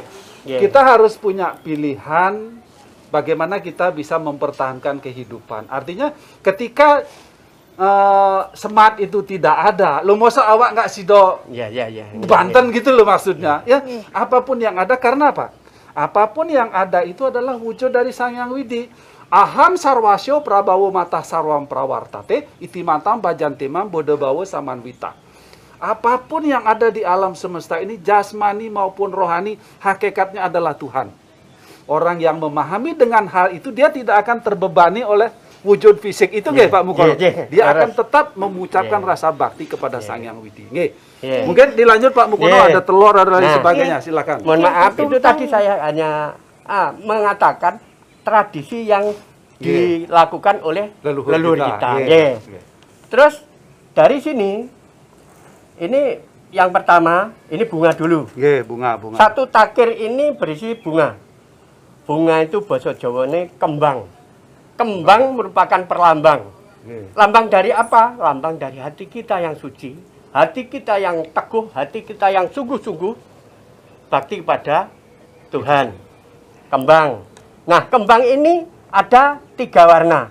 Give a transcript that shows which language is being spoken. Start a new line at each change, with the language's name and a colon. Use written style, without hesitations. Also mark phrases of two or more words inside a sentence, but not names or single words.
Indonesian: Kita harus punya pilihan bagaimana kita bisa mempertahankan kehidupan. Artinya ketika semat itu tidak ada, lo
Javanese: masa awak nggak sido
Indonesian: Banten gitu loh maksudnya. Ya, apapun yang ada, karena apa? Apapun yang ada itu adalah wujud dari Sang Hyang Widi.
Sanskrit: Aham sarwasyo prabawo mata sarwam prawartate itimatam bajantemam bodebawo samanwita.
Indonesian: Apapun yang ada di alam semesta ini, jasmani maupun rohani, hakikatnya adalah Tuhan. Orang yang memahami dengan hal itu, dia tidak akan terbebani oleh wujud fisik itu, Pak Mukono. Dia akan tetap mengucapkan rasa bakti kepada Sang Yang Widi. Mungkin dilanjut Pak Mukono, ada telur dan lain sebagainya. Silakan. Mohon maaf, itu tadi saya hanya mengatakan tradisi yang dilakukan oleh leluhur kita. Terus dari sini, ini yang pertama, ini bunga dulu. Bunga. Satu takir ini berisi bunga. Bunga itu bahasa Jawane kembang. Kembang merupakan perlambang. Lambang dari apa? Lambang dari hati kita yang suci, hati kita yang teguh, hati kita yang sungguh-sungguh bakti kepada Tuhan. Kembang. Nah, kembang ini ada 3 warna.